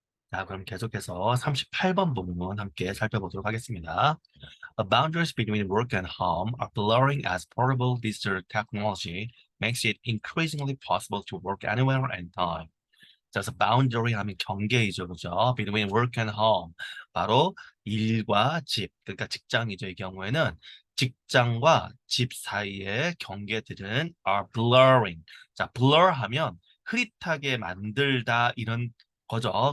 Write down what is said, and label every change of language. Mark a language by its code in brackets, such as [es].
[ko] 자, 그럼 계속해서 38번 부분 함께 살펴보도록 하겠습니다. [en] The boundaries between work and home are blurring as portable digital technology makes it increasingly possible to work anywhere and time. [ko] 자, 그래서 boundary 하면 경계이죠, 그죠? [en] Between work and home. [ko] 바로 일과 집, 그러니까 직장이죠. 이 경우에는 직장과 집 사이의 경계들은 [en] are blurring. [ko] 자, blur 하면 흐릿하게 만들다 이런 거죠.